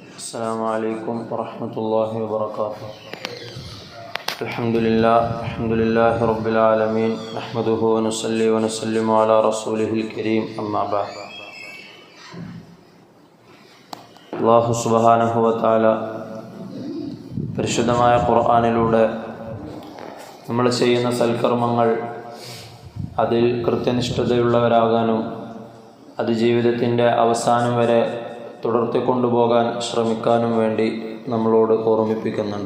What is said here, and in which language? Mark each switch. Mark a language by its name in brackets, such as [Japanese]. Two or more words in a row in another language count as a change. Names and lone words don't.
[Arabic] السلام عليكم ورحمة الله وبركاته. الحمد لله رب العالمين نحمده ونصلي ونسلم على رسوله الكريم أما بعد. الله سبحانه وتعالى [Malayalam] പരിശുദ്ധമായ ഖുർആനിലൂടെ നമ്മൾ ചെയ്യുന്ന സൽക്കർമ്മങ്ങൾ അതിൽ കൃത്യനിഷ്ഠതയുള്ളവരാകാനും അത് ജീവിതത്തിൻ്റെ അവസാനം വരെ തുടർത്തിക്കൊണ്ടുപോകാൻ ശ്രമിക്കാനും വേണ്ടി നമ്മളോട് ഓർമ്മിപ്പിക്കുന്നുണ്ട്.